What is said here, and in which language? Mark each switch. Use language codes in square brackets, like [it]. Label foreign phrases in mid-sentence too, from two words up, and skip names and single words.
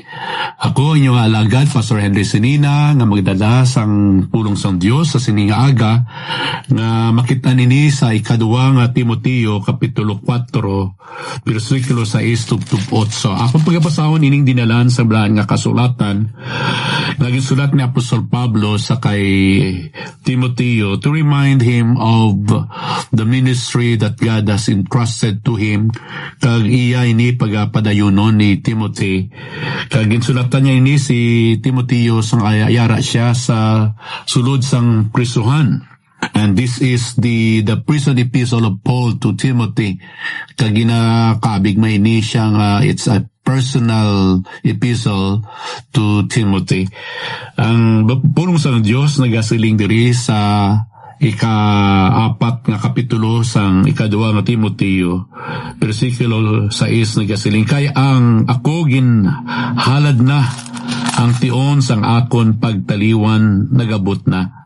[hil] Ako inyong alagad Pastor Henry Sinina nga magdala sang pulong sang Dios sa sining aga nga makita nini sa ikaduwa nga Timoteo kapitulo 4 bersikulo 6-8. Ako pagabasahon ining dinalan sa blaan nga kasulatan naging sulat ni Apostol Pablo sa kay Timoteo [en] to remind him of the ministry that God has entrusted to him [hil] kag iya ini pagapadayunon ni Timothy kag ginsulatan niya ini si Timoteo sang ayara siya sa sulod sang prisuhan. [en] And this is the prison epistle of Paul to Timothy. [hil] Kag ginakabig may ini siya nga [en] it's a personal epistle to Timothy. [hil] Ang pulong sa Diyos nagasiling diri sa ika-4 nga kapitulo sang ikaduwa nga Timoteo bersikulo 6 nagasiling kay ang ako ginhalad na ang tion sang akon pagtaliwan nagabot na.